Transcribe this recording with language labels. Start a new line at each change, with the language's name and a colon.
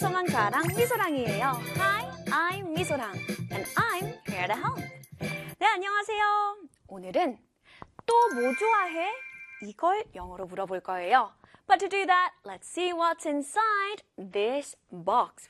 English: Hi, I'm Misorang, and I'm here to help.
Korean: 네, 안녕하세요. 오늘은 또 뭐 좋아해? 이걸 영어로 물어볼 거예요.
English: But to do that, let's see what's inside this box.